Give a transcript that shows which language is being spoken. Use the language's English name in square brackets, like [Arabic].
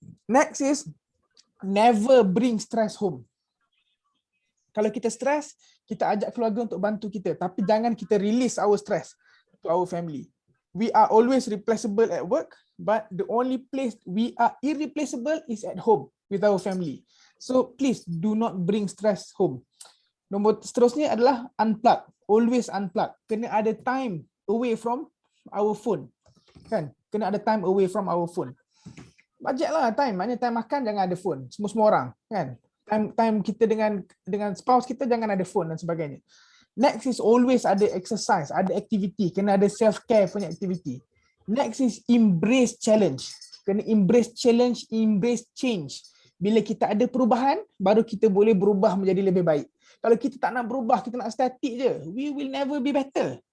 [English] Next is, never bring stress home. [Malay] Kalau kita stress, kita ajak keluarga untuk bantu kita, tapi jangan kita [English] release our stress to our family. We are always replaceable at work, but the only place we are irreplaceable is at home with our family. So please do not bring stress home. [Malay] Nombor seterusnya adalah unplug. [English] Always unplug. [Malay] Kena ada [English] time away from our phone. [Malay] Kan? [English] Kena ada time away from our phone. [Malay] Budget lah time. Maknanya time makan jangan ada phone. Semua orang kan. Time kita dengan spouse kita jangan ada phone dan sebagainya. [English] Next is always ada exercise, ada activity. [Malay] Kena ada [English] self-care punya activity. Next is embrace challenge. [Malay] Kena [English] embrace challenge, embrace change. [Malay] Bila kita ada perubahan, baru kita boleh berubah menjadi lebih baik. Kalau kita tak nak berubah, kita nak static je, [English] we will never be better.